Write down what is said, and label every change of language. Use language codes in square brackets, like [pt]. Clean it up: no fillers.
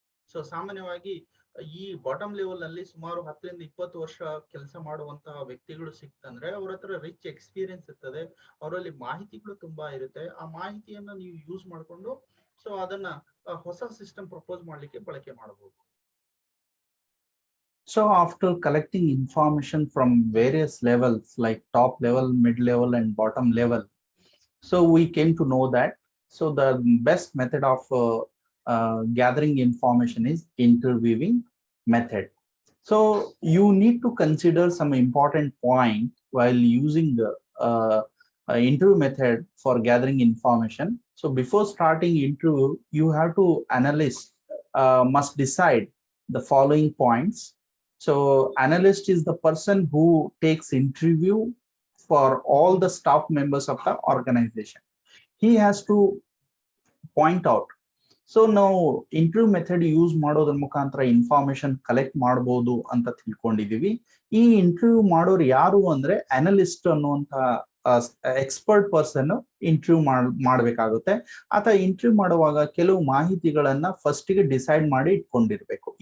[kn] So ಸಾಮಾನ್ಯವಾಗಿ ಈ bottom level ನಲ್ಲಿ ಸುಮಾರು 10 ರಿಂದ 20 ವರ್ಷ ಕೆಲಸ ಮಾಡುವಂತಹ ವ್ಯಕ್ತಿಗಳು ಸಿಕ್ತಂದ್ರೆ ಅವ್ರ ಹತ್ರ ರಿಚ್ ಎಕ್ಸ್ಪೀರಿಯನ್ಸ್ ಇರ್ತದೆ, ಅವರಲ್ಲಿ ಮಾಹಿತಿಗಳು ತುಂಬಾ ಇರುತ್ತೆ. ಆ ಮಾಹಿತಿಯನ್ನ ನೀವು ಯೂಸ್ ಮಾಡಿಕೊಂಡು ಸೊ ಅದನ್ನ ಹೊಸ ಸಿಸ್ಟಮ್ ಪ್ರಪೋಸ್ ಮಾಡ್ಲಿಕ್ಕೆ ಬಳಕೆ ಮಾಡಬಹುದು. [en] So after collecting information from various levels like top level, mid level and bottom level, so we came to know that so the best method of gathering information is interviewing method. So you need to consider some important point while using the interview method for gathering information. So before starting interview, you have to analyst must decide the following points. So analyst is the person who takes interview for all the staff members of the organization. He has to point out. [kn] So ನಾವು interview method use ಮಾಡೋದ್ರ ಮುಖಾಂತರ information collect ಮಾಡಬಹುದು ಅಂತ ತಿಳ್ಕೊಂಡಿದೀವಿ. ಈ interview ಮಾಡೋರು ಯಾರು ಅಂದ್ರೆ analyst ಅನ್ನುವಂತ ಎಕ್ಸ್ಪರ್ಟ್ ಪರ್ಸನ್ ಇಂಟರ್ವ್ಯೂ ಮಾಡ್ಬೇಕಾಗುತ್ತೆ. ಆತ ಇಂಟರ್ವ್ಯೂ ಮಾಡುವಾಗ ಕೆಲವು ಮಾಹಿತಿಗಳನ್ನ ಫಸ್ಟ್ ಗೆ ಡಿಸೈಡ್ ಮಾಡಿ ಇಟ್ಕೊಂಡಿರ್ಬೇಕು.